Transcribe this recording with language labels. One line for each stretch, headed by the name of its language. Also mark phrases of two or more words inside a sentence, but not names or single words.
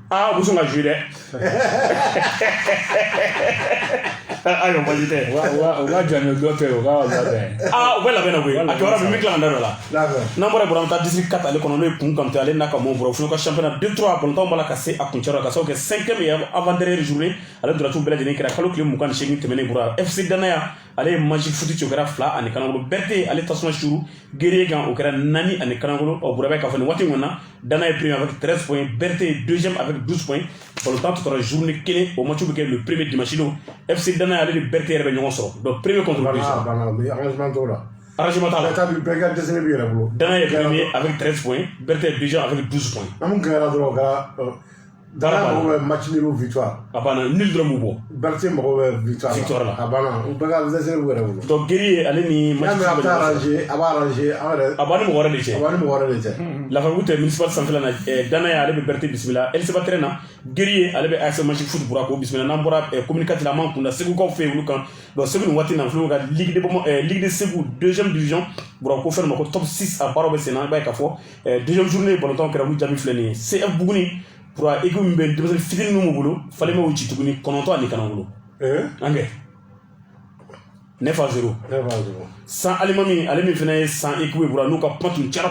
Bambara: u bɛ sɔn ka jouer dɛ ayiwa baasi tɛ u ka janjo dɔ tɛ o ka labɛn u bɛ labɛn na koyi a kɛyɔrɔ min bɛ tila ka da dɔ la n'an bɔra yen an bɛ taa district 4 ale kɔnɔ n'o ye kun kamite ale n'a ka mɔɔw bɔra o fana ka championnat 2-3 balontanw b'a la ka se a kuncɛ la ka sababu kɛ
French: 5e et avant-dernière journée
Bambara: ale duratiw bɛɛ lajɛlen kɛra kalo tile 28 tɛmɛnen bɔra FC Danaya ale ye match foot ci o kɛra 2 ani Kanangolo Berté ale tasuma suru Guerrier kan o kɛra 4 ani Kanangolo bura bɛ k'a fɔ nin waati in na
French: Danaya est premier avec 13 points Berté deuxième avec 12 points
Bambara: balontan tɔtɔra journée kelen o match bɛ kɛ
French: le premier dimanche
Bambara: don FC Danaya ale ni Berté yɛrɛ bɛ ɲɔgɔn sɔrɔ donc
French: premier contre deuxième
Bambara: arrangement t'a la
French: Danaya est premier avec 13 points Berté est deuxième avec 12 points
Bambara: an kɛra dɔrɔn o kɛra Danaya mago bɛ
French: match nul ou victoire
Bambara: a banna nul dɔrɔn b'u bɔ Berté mago bɛ victoire la a banna u bɛɛ ka dɛsɛ b'u yɛrɛ bolo donc Guerrier ale ni match a bɛ arranger a b'a arranger an yɛrɛ a b'a ni mɔgɔ wɛrɛ de cɛ a b'a ni mɔgɔ wɛrɛ de cɛ Lafabugu tɛ municipal sanfɛla na Danaya ale bɛ Berté bisimila Elisiba Terrain na Guerrier ale bɛ AS Magic Foot bura k'o bisimila n'an bɔra communicatif la an m'an kunda Segukaw fɛ yen olu kan donc Segu nin waati in na an filɛ ka
French: Ligue de Segu 2e division
Bambara: bura ko fɛn ma ko top 6 a baaraw bɛ sen na i b'a ye k'a fɔ 2e journée balontanw kɛra olu jaabi filɛ nin ye CF Buguni pour équipe min bɛ denmisɛnnin fitinin minnu bolo falen bɛ o ci tuguni 9 ani Kanangolo an kɛ 9-0 sans Alimami ale min fana ye sans équipe bura n'u ka kuma tun cayara